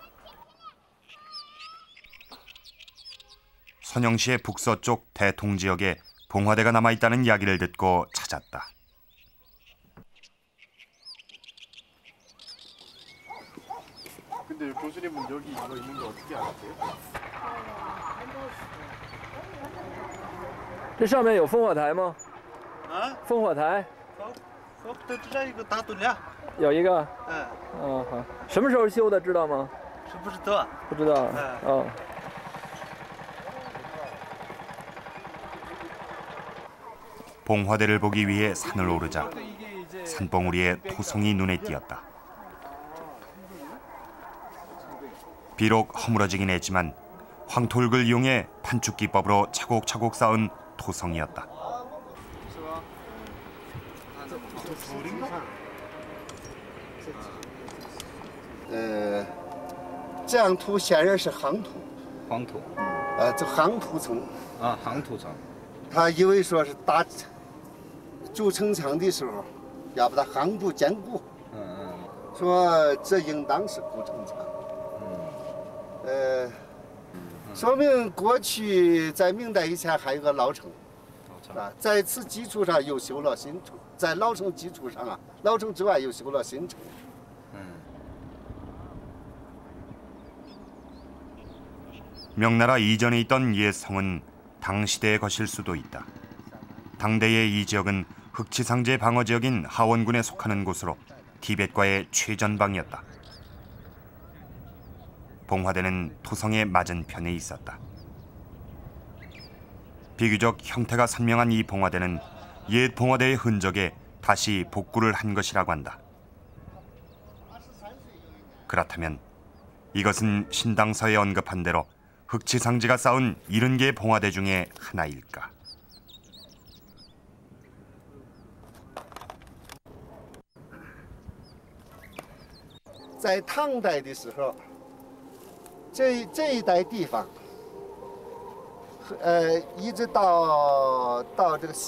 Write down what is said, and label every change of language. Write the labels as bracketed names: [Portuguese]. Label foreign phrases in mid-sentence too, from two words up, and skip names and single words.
[Korean] 선영시의 북서쪽 대통지역에 봉화대가 남아있다는 이야기를 듣고 찾았다. 근데 교수님은 여기 이거 있는 거 어떻게 알았어요? [Chinese] 这上面有烽火台吗？啊？烽火台都知道一个大墩梁。有一个。嗯。哦，好。什么时候修的，知道吗？是不知道。不知道。哦。 [Korean] 봉화대를 보기 위해 산을 오르자 산봉우리의 토성이 눈에 띄었다. 비록 허물어지긴 했지만 황토흙을 이용해 판축 기법으로 차곡차곡 쌓은 토성이었다. [Chinese] 这样土显然是夯土。黄土。这夯土层。啊，夯土层。他以为说是打筑城墙的时候要把它夯不坚固。说这应当是古城墙。说明过去在明代以前还有个老城。在此基础上又修了新城，在老城基础上老城之外又修了新城。 [Korean] 명나라 이전에 있던 옛 성은 당시대의 것일 수도 있다. 당대의 이 지역은 흑치상제 방어 지역인 하원군에 속하는 곳으로 티벳과의 최전방이었다. 봉화대는 토성의 맞은편에 있었다. 비교적 형태가 선명한 이 봉화대는 옛 봉화대의 흔적에 다시 복구를 한 것이라고 한다. 그렇다면 이것은 신당서에 언급한 대로 흑치상지가 쌓은 70개의 봉화대 중에 하나일까? [Chinese] 在唐代的时候，这一带地方，一直到这个